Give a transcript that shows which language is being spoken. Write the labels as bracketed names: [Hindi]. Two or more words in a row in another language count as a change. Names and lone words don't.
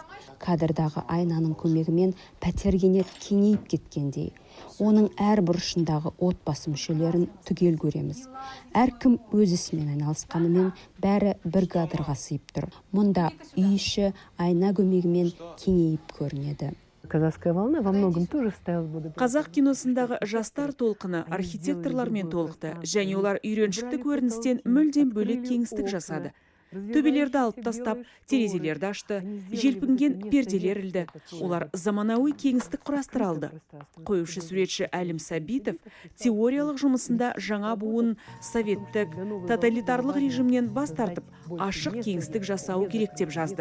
[Kazakh] Кадрдағы айнаның көмегімен пәтергенет кеңейіп кеткендей. Оның әр бұрышындағы отбасы мүшелерін түгел көреміз. Әркім өз ісімен айналысқанымен бәрі бір кадрға сыйып тұр. Мұнда үй іші айна көмегімен кеңейіп көрінеді. [Russian] Казахская волна во многом тоже ставилась благодаря... [Kazakh] Қазақ киносындағы жастар толқыны архитекторлармен толықты, және олар үйреншікті көріністен мүлдем бөлек кеңістік жасады. Төбелерді алып тастап, терезелерді ашты, желпінген перделер ілді. Олар заманауи кеңістік құрастыра алды. Қоюшы суретші Әлім Сәбитов теориялық жұмысында жаңа буын советтік, тоталитарлық режимнен бас тартып, ашық кеңістік жасау керек деп жазды.